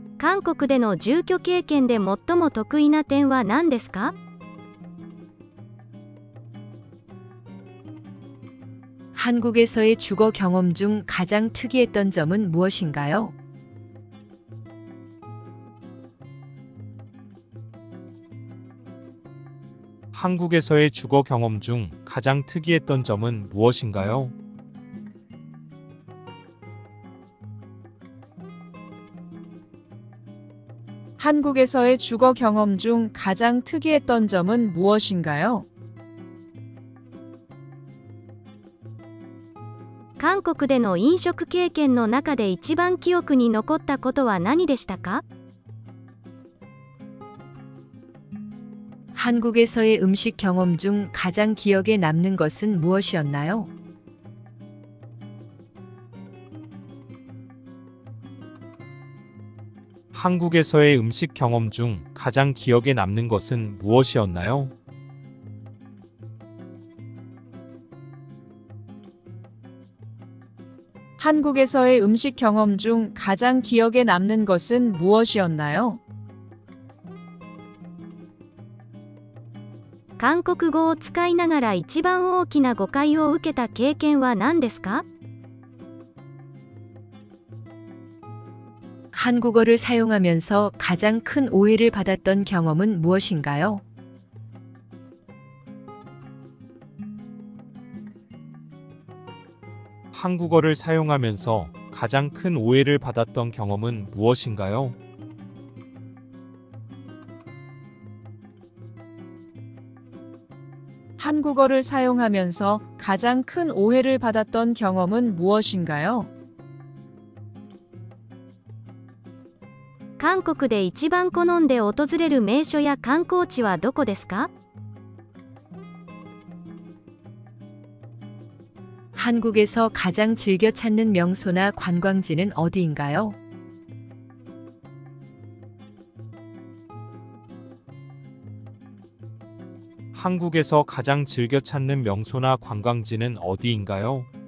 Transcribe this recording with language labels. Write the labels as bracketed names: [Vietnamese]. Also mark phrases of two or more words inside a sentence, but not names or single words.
[Japanese] 韓国での住居経験で最も得意な点は何ですか？ [Korean] 한국에서의 주거 경험 중 가장 특이했던 점은 무엇인가요? 한국에서의 주거 경험 중 가장 특이했던 점은 무엇인가요? 한국에서의 주거 경험 중 가장 특이했던 점은 무엇인가요? [Japanese] 韓国での飲食経験の中で一番記憶に残ったことは何でしたか？ [Korean] 한국에서의 음식 경험 중 가장 기억에 남는 것은 무엇이었나요? 한국에서의 음식 경험 중 가장 기억에 남는 것은 무엇이었나요? 한국에서의 음식 경험 중 가장 기억에 남는 것은 무엇이었나요? [Japanese] 韓国語を使いながら一番大きな誤解を受けた経験は何ですか？ [Korean] 한국어를 사용하면서 가장 큰 오해를 받았던 경험은 무엇인가요? 한국어를 사용하면서 가장 큰 오해를 받았던 경험은 무엇인가요? 한국어를 사용하면서 가장 큰 오해를 받았던 경험은 무엇인가요? [Japanese] 韓国で一番好んで訪れる名所や観光地はどこですか？ [Korean] 한국에서 가장 즐겨 찾는 명소나 관광지는 어디인가요? 한국에서 가장 즐겨 찾는 명소나 관광지는 어디인가요?